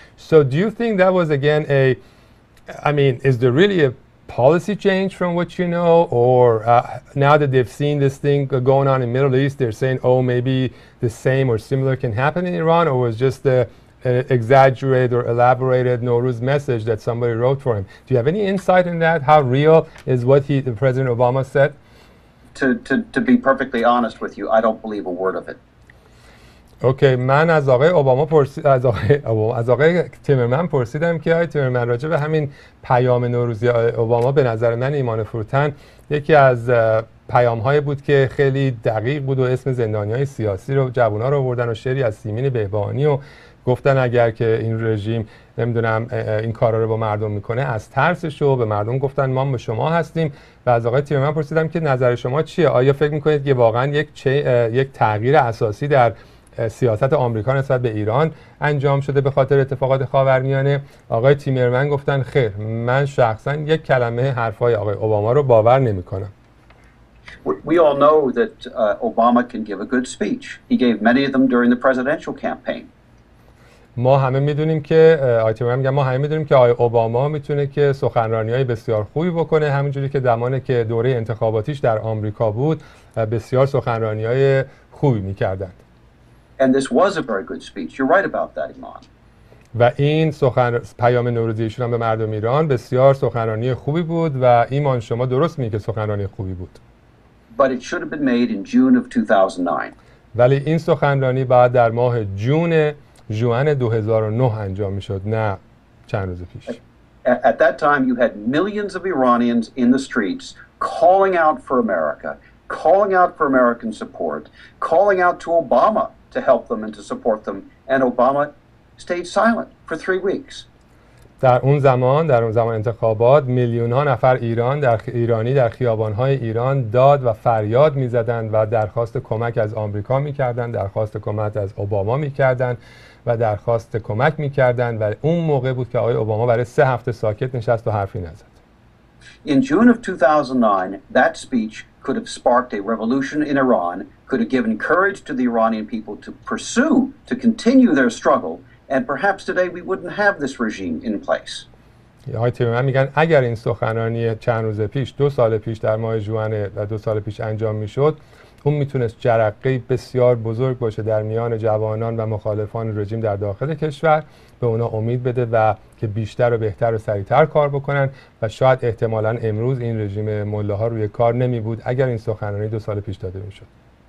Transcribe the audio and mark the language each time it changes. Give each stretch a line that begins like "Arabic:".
English: So do you think that was, again, is there really a policy change from what you know, or now that they've seen this thing going on in the Middle East, they're saying, oh, maybe the same or similar can happen in Iran, or was just an exaggerated or elaborated Nowruz message that somebody wrote for him? Do you have any insight in that? How real is what the President Obama said? To be perfectly honest with you, I don't believe a word of it.
Persian: اوکی، من از آقای اوباما از آقای تیمرمن پرسیدم که آقای تیمرمن راجع به همین پیام نوروزی اوباما، به نظر من ایمان فروتن یکی از پیام‌های بود که خیلی دقیق بود و اسم زندانی‌های سیاسی رو جوونا رو آوردن و شعری از سیمین بهبانی و گفتن اگر که این رژیم نمیدونم این کارا رو با مردم میکنه از ترسش و به مردم گفتن ما با شما هستیم. و از آقای تیمرمن پرسیدم که نظر شما چیه؟ آیا فکر میکنید که واقعا یک تغییر اساسی در سیاست آمریکا نسبت به ایران انجام شده به خاطر اتفاقات خاورمیانه؟ آقای تیمرمن گفتن خیر، من شخصا یک کلمه حرفای آقای اوباما رو باور نمی‌کنم.
English: We all know that Obama can give a good speech. He gave many of them during the presidential campaign.
Persian: ما همه میدونیم که آقای اوباما میتونه که سخنرانی‌های بسیار خوبی بکنه، همونجوری که زمانی که دوره انتخاباتیش در آمریکا بود بسیار سخنرانی‌های خوبی می‌کردند.
English: And this was a very good speech. You're right about that, Iman.
Persian: و این پیام نوروزی ایشون هم به مردم ایران بسیار سخنرانی خوبی بود و ایمان شما درست میگی که سخنرانی خوبی بود.
English: But it should have been made in June of 2009.
Persian: ولی این سخنرانی بعد در ماه ژوئن 2009 انجام میشد، نه چند روز پیش.
English: At that time you had millions of Iranians in the streets calling out for America, calling out for American support, calling out to Obama to help them and to support them, and Obama stayed silent for 3 weeks.
Persian: در اون زمان انتخابات میلیون‌ها نفر ایرانی در خیابان‌های ایران داد و فریاد می‌زدند و درخواست کمک از آمریکا می‌کردند، درخواست کمک از اوباما می‌کردند و درخواست کمک می‌کردند و اون موقع بود که آقای اوباما برای 3 هفته ساکت نشست و حرفی نزد.
English: In June of 2009, that speech could have sparked a revolution in Iran, could have given courage to the Iranian people to continue their struggle, and perhaps today we wouldn't have this regime in place.
Persian: آقای تیمرمن میگن اگر این سخنرانی چند روز پیش 2 سال پیش در ماه ژوئن و 2 سال پیش انجام میشد، اون میتونست جرقه بسیار بزرگ باشه در میان جوانان و مخالفان رژیم در داخل کشور، به اونا امید بده و که بیشتر و بهتر و سریعتر کار بکنن و شاید احتمالاً امروز این رژیم ملاها روی کار نمی بود اگر این سخنرانی 2 سال پیش داده میشد.